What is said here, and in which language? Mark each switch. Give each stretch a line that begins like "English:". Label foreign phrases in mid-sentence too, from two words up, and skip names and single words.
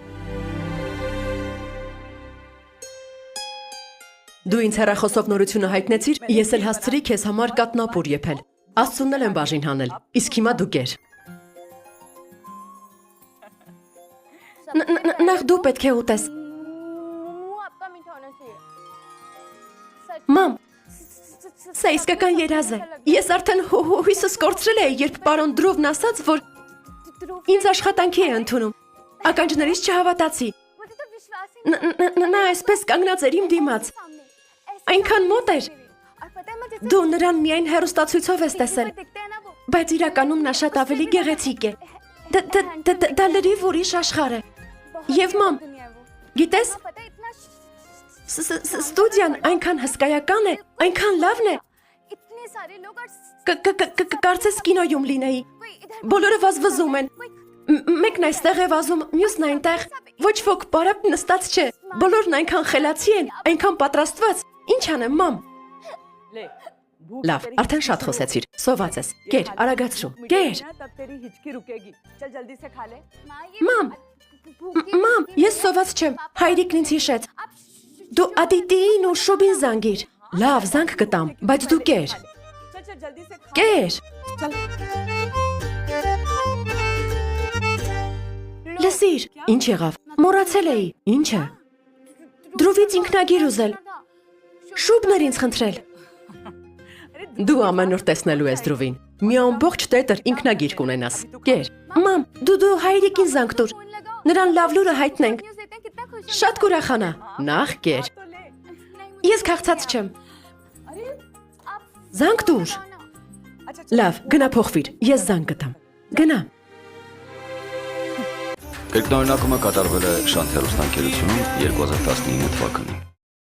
Armenian: Դու ինձ հեռախոսով նորությունը հայտնեցիր, ես էլ հասցրի քեզ համար կատնապուր եփել։ Աստծունն էլ եմ բաժին հանել, իսկ հիմա դու կեր։ Նախ դու պետք է ուտես։
Hindi: आपका मीठा होना चाहिए
Armenian: Մամ, սա իսկական երազ է։ Ես արդեն հույսս կորցրել էի, երբ պարոն Դրովն ասաց, որ ինձ աշխատանքի է ընդունում։ Ականջներից չհավատացի։
Hindi: मुझे तो विश्वास ही
Armenian: Նա այսպես կանգնած էր իմ դիմաց։
Hindi: सामने
Armenian: Այնքան մոտ էր։
Hindi: और पता है मैं जिस
Armenian: Դու նրան միայն հեռուստացույցով ես տեսել,
Hindi: दिखते हैं ना वो
Armenian: բայց իրականում նա շատ ավելի գեղեցիկ է։ Դա լրիվ ուրիշ աշխարհ է։ Եվ մամ,
Hindi: दुनिया है वो
Armenian: գիտես,
Hindi: पता है इतना
Armenian: ստուդիան այնքան հսկայական է, այնքան լավն է։
Hindi: इतने सारे लोग और
Armenian: Կարծես կինոյում լինեի։
Hindi: कोई इधर
Armenian: Բոլորը վազվզում են։ Մեկն այստեղ է վազում, մյուսն այնտեղ։ Ոչ ոք բարապ նստած չէ։ Բոլորն այնքան խելացի են, այնքան պատրաստված։ Ինչ անեմ, մամ։ Լավ, արդեն շատ խոսեցիր։ Սոված ես։ Կեր, արագացրու։ Կեր։
Hindi: तब तेरी हिचकी रुकेगी चल जल्दी से खा ले
Armenian: Մամ, մամ, ես սոված չեմ։ Հայրիկն ինձ հիշեց։ Դու Ադիտիին ու Շուբին զանգիր։ Լավ, զանգ կտամ, բայց դու կեր։
Hindi: चल जल्दी से खा
Armenian: Կեր։ Լսիր, ինչ եղավ։ Մոռացել էի։ Ինչը։ Դրովից ինքնագիր ուզել։ Շուբն էր ինձ խնդրել։ Դու ամեն օր տեսնելու ես Դրովին։ Մի ամբողջ տետր ինքնագիր կունենաս։ Կեր։ Մամ, դու հայրիկին զանգ տուր։ Նրան լավ լուրը հայտնենք։
Hindi: न्यूज़ देते हैं कितना खुश
Armenian: Շատ կուրախանա։ Նախ կեր։ Ես քաղցած չեմ։ Զանգ տուր։ Լավ, գնա փոխվիր։ Ես զանգ կտամ։ Գնա։ Կրկնօրինակումը կատարվել է Շանթ հեռուստաընկերությունում 2019 թվականին։